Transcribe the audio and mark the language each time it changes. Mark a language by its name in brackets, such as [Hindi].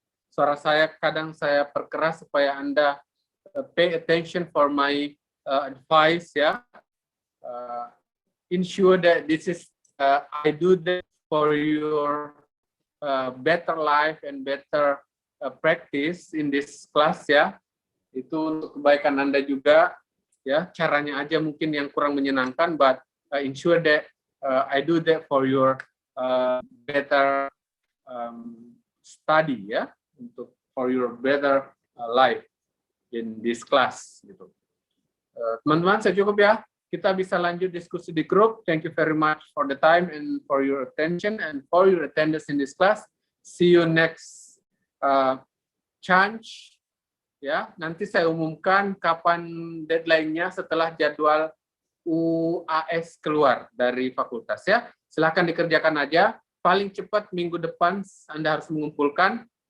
[Indonesian] Suara saya kadang saya perkeras supaya Anda [English] pay attention for my advice [Indonesian] ya. [English] Ensure that this is I do that for your better life and better practice in this class ya. [Indonesian] Itu untuk kebaikan Anda juga ya. Caranya aja mungkin yang kurang menyenangkan, [English] but ensure that I do that for your better study ya, untuk for your better life in this class gitu. [Indonesian] Teman-teman, saya cukup ya. Kita bisa lanjut diskusi di grup. [English] Thank you very much for the time and for your attention and for your attendance in this class. See you next chance. [Indonesian] Ya, nanti saya umumkan kapan deadline-nya setelah jadwal UAS keluar dari fakultas ya. Silahkan dikerjakan aja. Paling cepat minggu depan Anda harus mengumpulkan.